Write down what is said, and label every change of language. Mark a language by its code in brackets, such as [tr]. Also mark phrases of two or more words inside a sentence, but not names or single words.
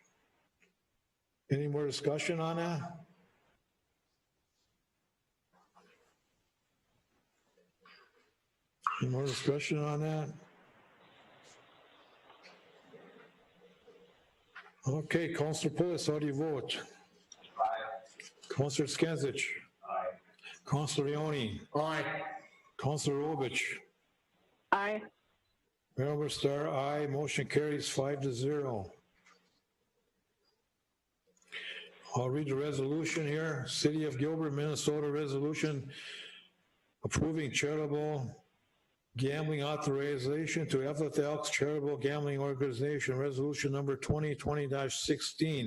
[en] Any more discussion on that? Any more discussion on that? Okay, Councilor Pulis, how do you vote? Aye. Councilor Skenzich? Aye. Councilor Leone? Aye. Councilor Robich? Aye. Mayor Overstar, aye. Motion carries 5-0. I'll read the resolution here. City of Gilbert, Minnesota resolution approving charitable gambling authorization to Evelyn Elks Charitable Gambling Organization, resolution number 2020-16.